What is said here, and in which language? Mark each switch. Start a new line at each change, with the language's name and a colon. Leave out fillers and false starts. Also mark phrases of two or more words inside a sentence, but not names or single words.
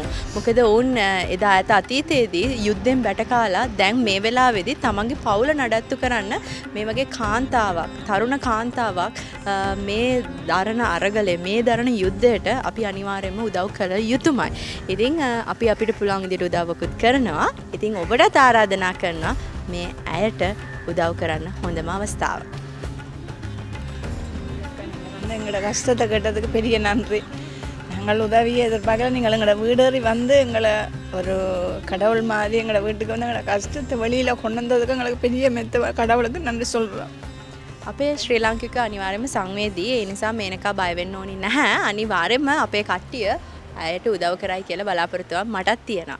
Sinhala: මොකද ඔවුන් එදා ඇත අතීතයේදී යුද්ධෙන් බැට කාලා දැන් මේ වෙලාවේදී තමන්ගේ පවුල නඩත්තු කරන්න මේ වගේ කාන්තාවක් තරුණ කාන්තාවක් මේ දරණ අරගලේ මේ දරණ යුද්ධයට අපි අනිවාර්යයෙන්ම උදව් කළ යුතුමයි. ඉතින් අපි අපිට පුළුවන් විදිහට උදව්වකුත් කරනවා. ඉතින් ඔබට ආරාධනා කරනවා මේ ඇයට උදව් කරන්න හොඳම අවස්ථාව.
Tamil: எங்களோட கஷ்டத்தை கேட்டதுக்கு பெரிய நன்றி. நாங்கள் உதவியை எதிர்பார்க்கல. நீங்கள் எங்களோட வீடேறி வந்து எங்களை ஒரு கடவுள் மாதிரி எங்களோட வீட்டுக்கு வந்து எங்களோட கஷ்டத்தை வெளியில் கொண்டு வந்ததுக்கு எங்களுக்கு பெரிய மெத்த கடவுளுக்கு நன்றி சொல்கிறோம்.
Sinhala: අපේ ශ්‍රී ලාංකික අනිවාර්යයෙන්ම සංවේදී. ඒ නිසා මේනකා බය වෙන්න ඕනි නැහැ. අනිවාර්යයෙන්ම අපේ කට්ටිය අයට උදව් කරයි කියලා බලාපොරොත්තුවක් මටත් තියෙනවා.